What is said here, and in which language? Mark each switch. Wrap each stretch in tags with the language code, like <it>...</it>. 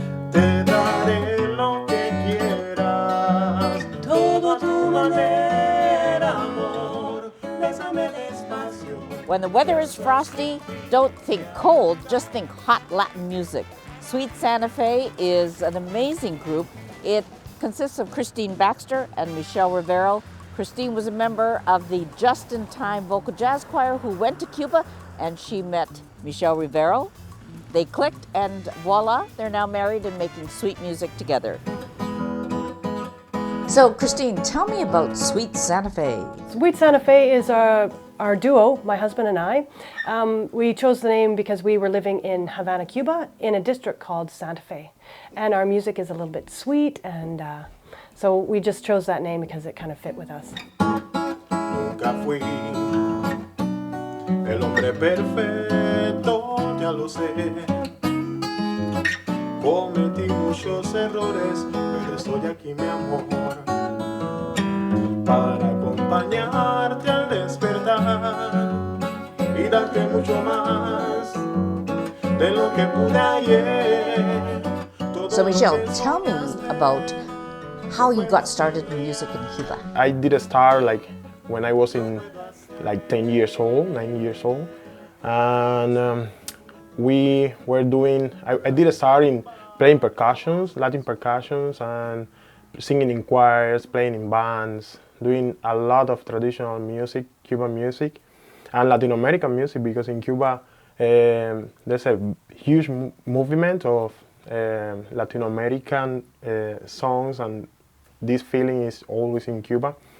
<es>Te daré lo que quieras, todo a tu manera, amor. Bésame despacio.</es> <en>When the weather is frosty, don't think cold, just think hot Latin music. Sweet Santa Fe is an amazing group. It consists of Christine Baxter and Michelle Rivero. Christine was a member of the Just in Time Vocal Jazz Choir who went to Cuba, and she met Michelle Rivero. They clicked, and voila, they're now married and making sweet music together. So, Christine, tell me about Sweet Santa Fe. Sweet Santa Fe is our duo, my husband and I. We chose the name because we were living in Havana, Cuba, in a district called Santa Fe. And our music is a little bit sweet, and so we just chose that name because it kind of fit with us.</en> <es>Nunca fui el hombre perfecto, ya lo sé. Cometí muchos errores, pero estoy aquí, mi amor, para acompañarte al despertar y darte mucho más de lo que pude ayer.</es> <en>So, Michelle, tell me about how you got started in music in Cuba. I did start like when I was in like 9 years old, and we were doing. I did start in playing percussions, Latin percussions, and singing in choirs, playing in bands, doing a lot of traditional music, Cuban music, and Latin American music, because in Cuba there's a huge movement of Latin American songs, and this feeling is always in Cuba.</en>